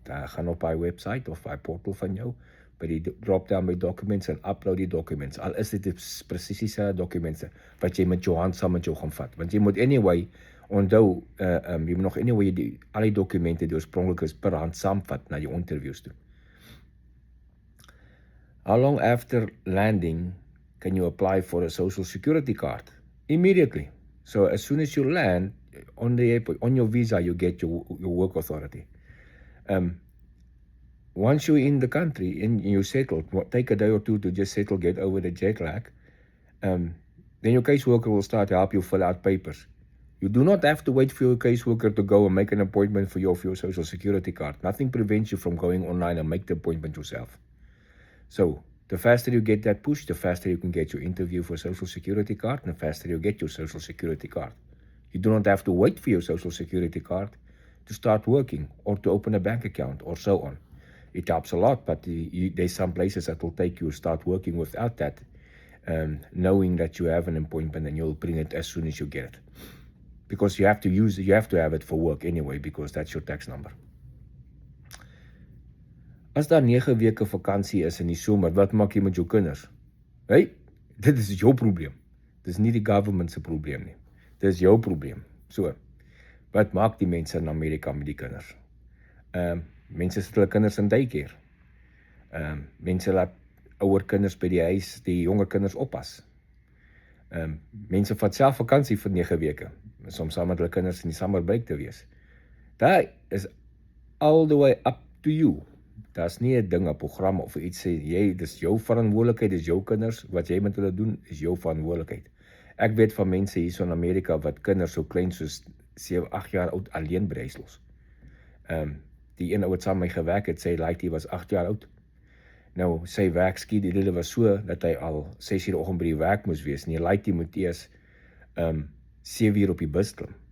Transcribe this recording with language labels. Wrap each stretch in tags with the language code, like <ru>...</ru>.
<af>Gaan op hy website of hy portal van jou, by die drop-down by documents en upload die documents. Al is dit presies dieselfde dokumente wat jy met jou hand saam met jou gaan vat. Want jy moet anyway onthou, jy moet nog anyway al die dokumente die oorspronklik is per hand saamvat na die interviews toe.</af> <en>How long after landing can you apply for a social security card? Immediately. So as soon as you land, on your visa you get your work authority. Once you're in the country and you settle, take a day or two to just settle, get over the jet lag, then your caseworker will start to help you fill out papers. You do not have to wait for your caseworker to go and make an appointment for your social security card. Nothing prevents you from going online and make the appointment yourself. So the faster you get that push, the faster you can get your interview for social security card, and the faster you get your social security card. You do not have to wait for your social security card to start working or to open a bank account or so on. It helps a lot, but there's some places that will take you to start working without that, knowing that you have an appointment and you'll bring it as soon as you get it. Because you have to have it for work anyway, because that's your tax number.</en> <af>As daar 9 weke vakansie is in die somer, wat maak jy met jou kinders? Hey, dit is jou probleem. Dit is nie die government se probleem nie. Dit is jou probleem. So, wat maak die mense in Amerika met die kinders? Mense sit hulle kinders in daycare. Mense laat ouer kinders by die huis, die jonger kinders oppas. Mense vat self vakansie vir 9 weke, soms saam met hulle kinders in die summer break te wees.</af> <en>That is all the way up to you.</en> <af>Daar's nie 'n ding, 'n program of iets sê, dis jou verantwoordelikheid, dis jou kinders, wat jy met hulle doen, is jou verantwoordelikheid. Ek weet van mense hier so in Amerika wat kinders so klein soos 7, 8 jaar oud alleen by huis los. Die een ou wat saam met my gewerk het, sê hy was 8 jaar oud. Nou, sy werkskedule was so, dat hy al 6 uur die oggend by die werk moes wees, en die moet eers 7 uur op die bus klim.</af>